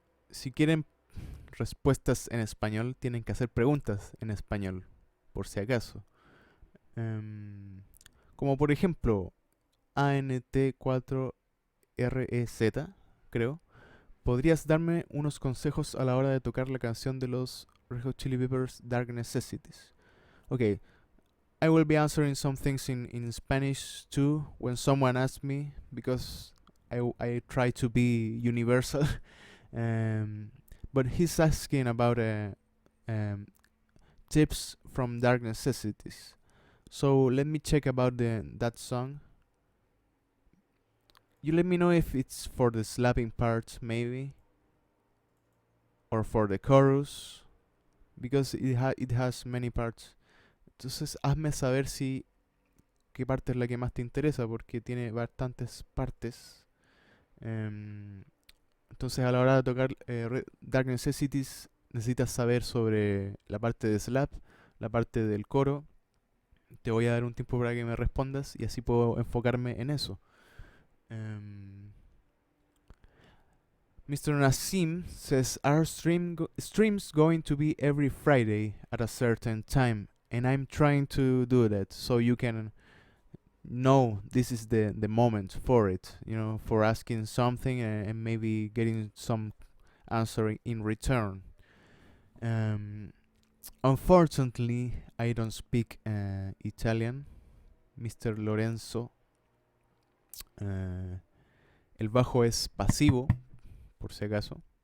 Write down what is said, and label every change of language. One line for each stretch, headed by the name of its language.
Spanish: Si quieren respuestas en español, tienen que hacer preguntas en español, por si acaso. Como por ejemplo, ANT4REZ, creo. ¿Podrías darme unos consejos a la hora de tocar la canción de los Red Hot Chili Peppers, Dark Necessities?
English: Okay, I will be answering some things in Spanish too when someone asks me, because I try to be universal. um, but he's asking about um, tips from Dark Necessities. So let me check about that song. You let me know if it's for the slapping part, maybe, or for the chorus, because it has many parts.
Spanish: Entonces hazme saber si qué parte es la que más te interesa, porque tiene bastantes partes. Entonces a la hora de tocar Dark Necessities necesitas saber sobre la parte de slap, la parte del coro. Te voy a dar un tiempo para que me respondas y así puedo enfocarme en eso.
English: Mr. Nassim says, our stream's going to be every Friday at a certain time, and I'm trying to do that so you can know this is the moment for it, for asking something and maybe getting some answer in return. Unfortunately, I don't speak Italian, Mr. Lorenzo.
Spanish: El bajo es pasivo, por si acaso.